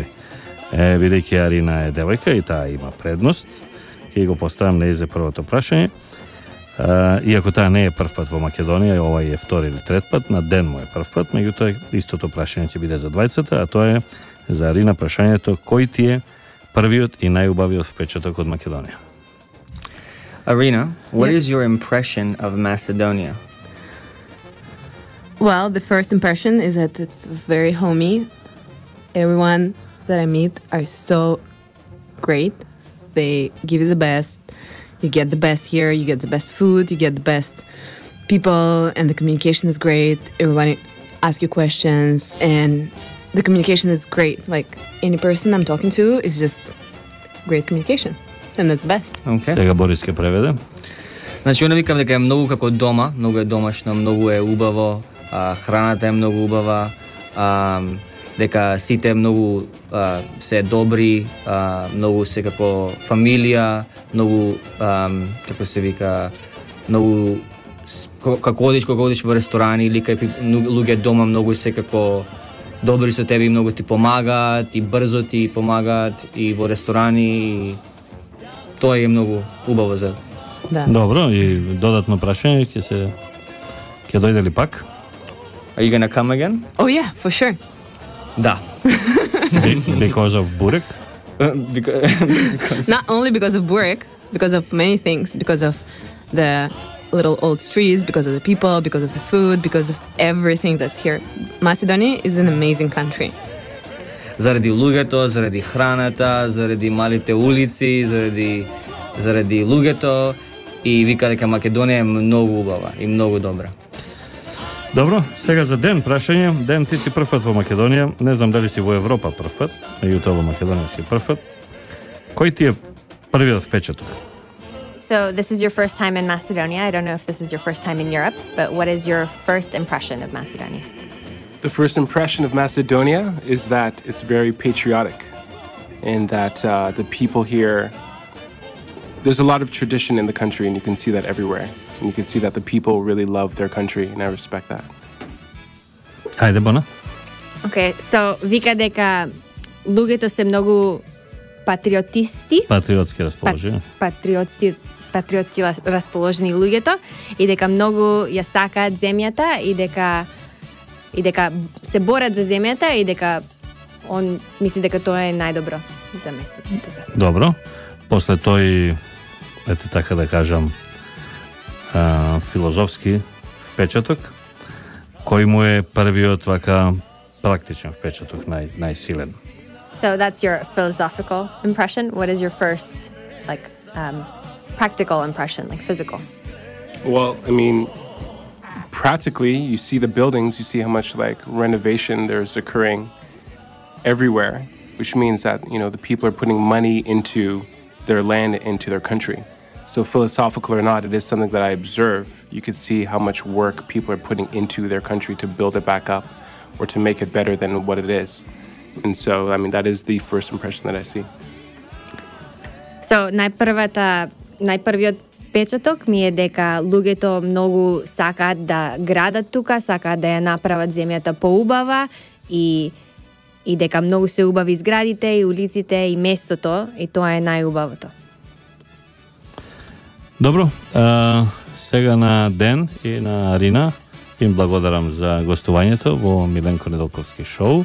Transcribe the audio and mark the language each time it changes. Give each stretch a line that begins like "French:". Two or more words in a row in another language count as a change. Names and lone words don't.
Macedonian: Бидејќи Арина е девојка и таа има предност, ќе го поставам нејзе првото прашање. Иако таа не е прв пат во Македонија, овој е втори или трет пат, на Ден му е прв пат, меѓутоа истото прашање ќе биде за двајцата, а тоа е за Арина прашањето: кој ти е првиот и најубавиот впечаток од Македонија?
English: Arina, what Yeah. is your impression of Macedonia? Well, the first impression is that it's very homey. Everyone that I meet are so great. They give you the best. You get the best here. You get the best food. You get the best people, and the communication is great. Everybody asks you questions, and the communication is great. Like any person I'm talking to is just great communication, and that's the best. Okay.
Macedonian: Сега Борис ќе преведе. Значи, она викам дека е многу како дома, многу е домашно, многу е убаво, храната е многу убава, дека сите многу се добри, многу се како фамилија, многу, како се вика, многу, кога одиш во ресторани или кај луѓе дома, многу се како добри со тебе и многу ти помагаат, и брзо ти помагаат, и во ресторани, и тоа е многу убаво за. Да. Добро, и додатно прашање ќе дојде ли пак?
English: Are you gonna come again? Oh yeah, for sure.
Macedonian: Да.
English: Because of burek? Because Not only because of Burek, because of many things, because of the little old streets, because of the people, because of the food, because of everything that's here. Macedonia is an amazing country.
Macedonian: заради луѓето, заради храната, заради малите улици, заради луѓето, и вика дека Македонија е многу убава и многу добра. Добро, сега за Ден прашање. Ден, ти си прв пат во Македонија, не знам дали си во Европа прв пат, меѓутоа во Македонија си прв пат. Кој ти е првиот впечаток?
English: So this is your first time in Macedonia. I don't know if this is your first time in Europe, but what is your first impression of Macedonia? The first impression of Macedonia is that it's very patriotic, and that the people here, there's a lot of tradition in the country, and you can see that everywhere. And you can see that the people really love their country, and I respect that.
Macedonian: Ајде, Бона.
English: Okay, so
Macedonian: вика дека луѓето се многу патриотисти, Патриотски расположени. патриотски расположени луѓето, и дека многу ја сакаат земјата, и дека се борат за земјата, и дека он мисли дека тоа е најдобро за местото. Добро. После тој, ете така да кажам, филозофски впечаток, кој му е првиот вака практичен впечаток, најсилен?
English: So that's your philosophical impression. What is your first, practical impression, like physical? Well, I mean, practically, you see the buildings, you see how much renovation there's occurring everywhere, which means that, the people are putting money into their land, into their country. So philosophical or not, it is something that I observe. You can see how much work people are putting into their country to build it back up or to make it better than what it is. And so, I mean, that is the first impression that I see.
Macedonian: So најпрвиот впечаток ми е дека луѓето многу сакаат да градат тука, сакаат да ја направат земјата поубава, и дека многу се убави зградите и улиците и местото, и тоа е најубавото. Добро, сега на Ден и на Арина им благодарам за гостувањето во Миленко Недолковски шоу.